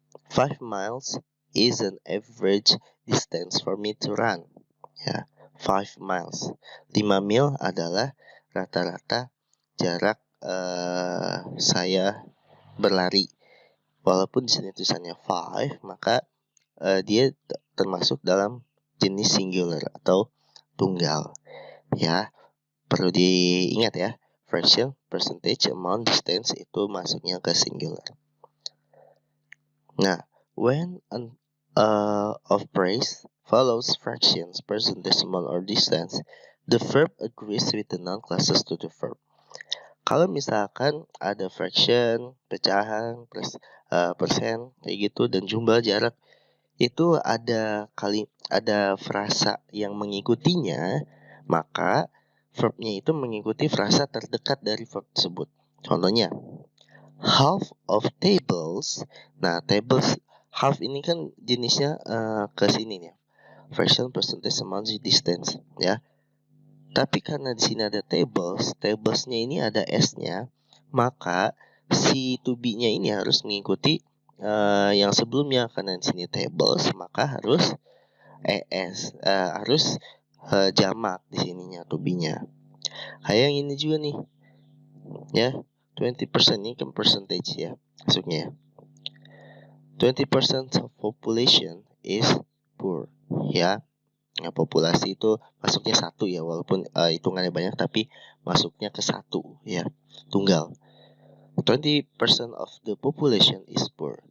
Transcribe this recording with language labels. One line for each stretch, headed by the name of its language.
English: 5 miles is an average distance for me to run.
Indonesian: Ya,
English: 5 miles.
Indonesian: 5 mil adalah rata-rata jarak saya berlari. Walaupun di sini tulisannya 5, maka dia termasuk dalam jenis singular atau tunggal. Ya, perlu diingat ya. Fraction, percentage, amount, distance itu masuknya ke singular.
English: Nah, when of praise follows fractions, percentage, amount, or distance, the verb agrees with the noun classes to the verb.
Indonesian: Kalau misalkan ada fraction, pecahan, persen, kayak gitu, dan jumlah, jarak, itu ada frasa yang mengikutinya, maka verbnya itu mengikuti frasa terdekat dari verb tersebut. Contohnya,
English: half of tables.
Indonesian: Nah, tables half ini kan jenisnya ke sini nih. Fraction, percentage, amount, distance ya. Tapi karena di sini ada tablesnya ini ada s-nya, maka si to be-nya ini harus mengikuti yang sebelumnya. Karena di sini tables, maka harus harus jamak di sininya to be-nya. Kayak yang ini juga nih, ya, 20% ini kan percentage ya masuknya ya.
English: 20% of population is poor, ya.
Indonesian: Nah, populasi itu masuknya satu ya, walaupun hitungannya banyak tapi masuknya ke satu ya, tunggal.
English: 20% of the population is poor.